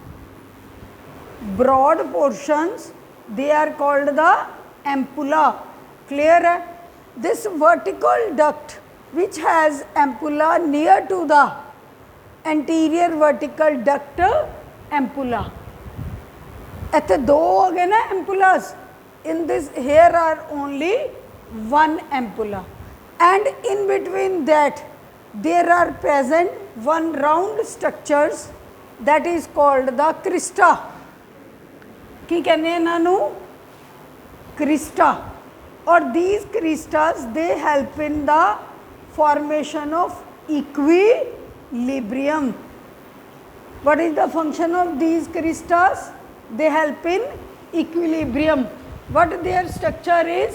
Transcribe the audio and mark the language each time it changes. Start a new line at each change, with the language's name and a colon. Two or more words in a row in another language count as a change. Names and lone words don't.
English: Broad portions, they are called the ampulla. Clear? This vertical duct which has ampulla near to the anterior vertical duct ampulla.
Punjabi: ਇੱਥੇ ਦੋ ਹੋ ਗਏ ਨਾ ampulas.
English: In this here are only one ampulla, and in between that there are present one round structures that is called the crista.
Punjabi: ਕੀ ਕਹਿੰਦੇ ਹਨ ਇਨ੍ਹਾਂ
English: crista, or these cristas they help in the formation of equilibrium. What is the function of these cristas? They help in equilibrium. What their structure is?